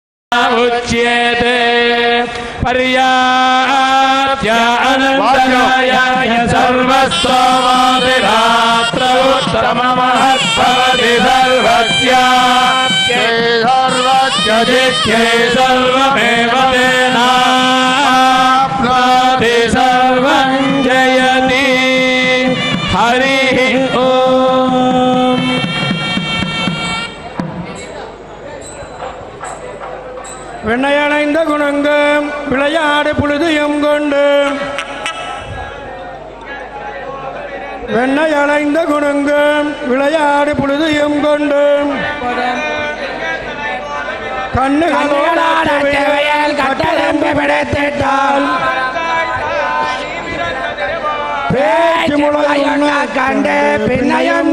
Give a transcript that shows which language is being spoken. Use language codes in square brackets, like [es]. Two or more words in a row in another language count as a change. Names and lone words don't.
[sa] उच्यते पर्याप्य अनन्तराय सर्वस्तोमादिरात्र उत्तममहद्भवति सर्वस्याप्ये सर्वस्यजित्ये सर्वमेव तेनाप्नोति सर्वं जयति हरिः ओम् [ta] வெண்ணையணைந்த குணங்கம் விளையாடு புழுதியும் கொண்டு வெண்ணையணைந்த குணங்கம் விளையாடு புழுதியும் கொண்டு கண்ணுகளோடு கட்டளம்பு பிடித்திட்டால் பேச்சு முளையுண்ண கண்டு பின்னையும்